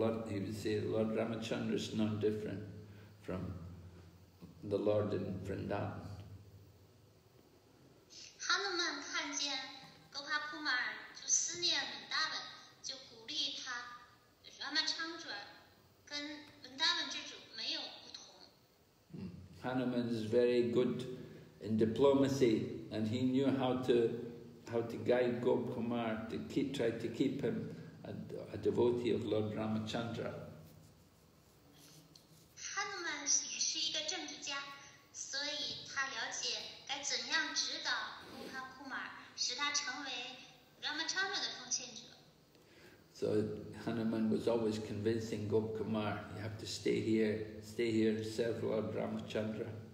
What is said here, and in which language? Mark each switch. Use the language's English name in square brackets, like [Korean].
[English] He would say, Lord Ramachandra is no different from the Lord in Vrindavan. [Chinese] 哈努曼看见 Gopal Kumar 就思念 Vrindavan， 就鼓励他 Ramachandra 跟 Vrindavan 之主没有不同。 [English] Hanuman is very good in diplomacy, and he knew how to guide Gopkumar to try to keep him a devotee of Lord Ramachandra. [Chinese] 哈努曼也是一个政治家，所以他了解该怎样指导 Gopal Kumar， 使他成为 Ramachandra 的奉献者。 [English] So Hanuman was always convincing Gopkumar, you have to stay here and serve Lord Ramachandra.